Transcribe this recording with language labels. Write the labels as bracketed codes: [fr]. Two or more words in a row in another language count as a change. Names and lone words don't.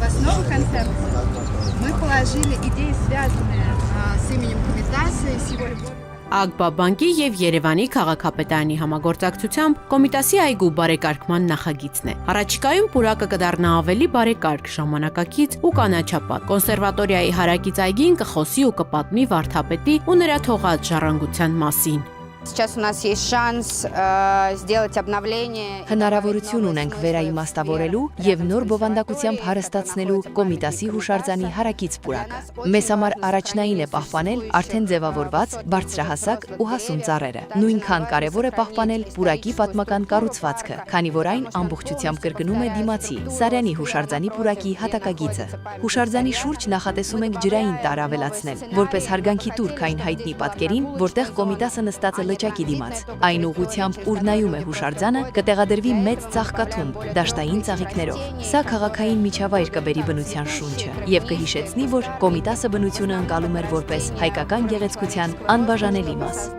[ru] Много концертов. Мы положили идеи, связанные с именем Комитаса и с его любовью. [hy] Ագբա բանկի եւ Երևանի քաղաքապետարանի համագործակցությամբ Կոմիտասի այգու բարեկարգման նախագիծն է։ Առաջիկայում պուրակը կդառնա ավելի բարեկարգ, ժամանակակից ու կանաչապատ։ Կոնսերվատորիայի հարակից այգին կխոսի ու կպատմի վարդապետի ու նրա թողած ժառանգության մասին։ [ru] Сейчас у нас есть шанс сделать обновление. [hy] Հնարավորություն ունենք վերաիմաստավորելու եւ նոր բովանդակությամբ հարստացնելու Կոմիտասի հուշարձանի հարակից պուրակը։ Մեզ համար առաջնային է պահպանել արդեն ձևավորված բարձրահասակ ու հասուն ծառերը։ Նույնքան կարևոր է պահպանել պուրակի պատմական կառուցվածքը, քանի որ այն ամբողջությամբ կրկնում է դիմացի Սարյանի հուշարձանի պուրակի հատակագիծը։ Հուշարձանի շուրջ նախատեսում ենք ջրային տար ավելացնել, որպես հարգանքի տուրք այն հայտնի պատկերին, որտեղ Կոմիտասը նստած է լճակի դիմաց։ Այն ուղղությամբ, ուր նայում է հուշարձանը, կտեղադրվի մեծ ծաղկաթումբ դաշտային ծաղիկներով։ Սա քաղաքային միջավայր կբերի բնության շունչը եւ կհիշեցնի, որ Կոմիտասը բնությունը ընկալում էր որպես հայկական գեղեցկության անբաժանելի մաս։